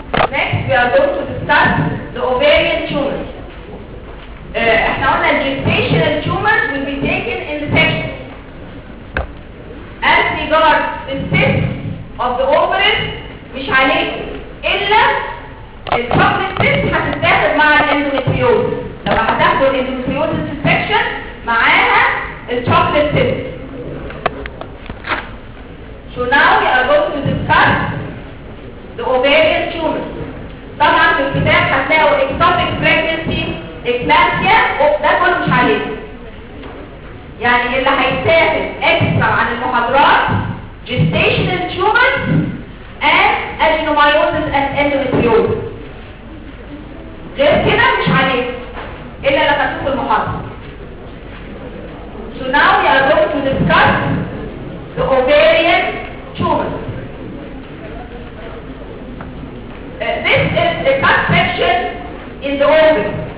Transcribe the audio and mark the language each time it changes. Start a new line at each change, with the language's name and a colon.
English: Next, we are going to discuss the ovarian tumors. Now, gestational tumors will be taken in the sections. As regards the cysts of the ovaries,
Arabic: مش عليكم إلا الكبري سيس هتتاخد مع الاندوميتريوزس. لما هتاخدوا الاندوميتريوزس انفكشن معاها الكبري سيس.
English: So now we are going to discuss the ovarian tumors.
Arabic: طبعا في الكتاب هتلاقوا ectopic pregnancy, eclampsia, ده كله مش عليكم. يعني اللي هيتاخد اكسترا عن المحاضرات gestational tumors and adenomyosis and endometriosis. غير كده مش عليكم الا اللي خدتوه في المحاضرة.
English: So now we are going to discuss the ovarian tumors. This is a cut section in the ovary.